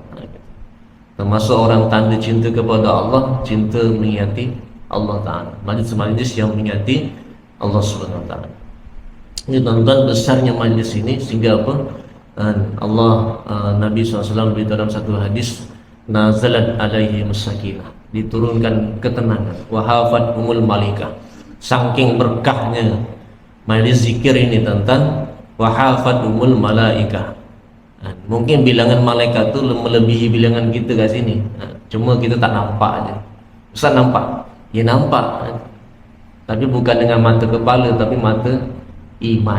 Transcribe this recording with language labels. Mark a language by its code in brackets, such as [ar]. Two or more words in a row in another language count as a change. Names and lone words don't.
[ms] Termasuk orang tanda cinta kepada Allah, cinta mengingati [ar] الله تعالى, [ms] majlis-majlis yang mengingati [ar] الله سبحانه وتعالى. [ms] Ini tuan-tuan besarnya majlis ini sehingga apa? Allah Nabi SAW beritahu dalam satu hadis, [ar] نزلت عليهم السكينة, [ms] diturunkan ketenangan, [ar] وحفتهم الملائكة, [ms] saking berkahnya majlis zikir ini tuan-tuan, [ar] وحفتهم الملائكة. [ms] Mungkin bilangan malaikat itu melebihi bilangan kita kat sini, cuma kita tak nampak aja. Ustaz nampak? Ya nampak, tapi bukan dengan mata kepala, tapi mata iman.